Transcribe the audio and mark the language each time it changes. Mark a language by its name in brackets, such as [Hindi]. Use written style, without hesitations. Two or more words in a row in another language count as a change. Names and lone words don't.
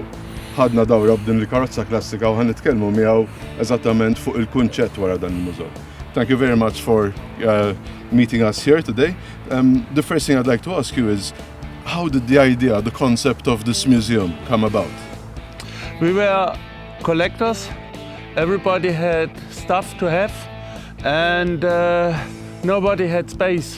[Maltese] Ħadna dawra b'din il-karozza klassika u ħanitkellmu miegħu eżattament fuq il-kunċett wara dan il-mużew. [English] Thank you very much for meeting us here today. The first thing I'd like to ask you is, how did the idea, the concept of this museum come about? We were collectors. Everybody had stuff to have, and nobody had space.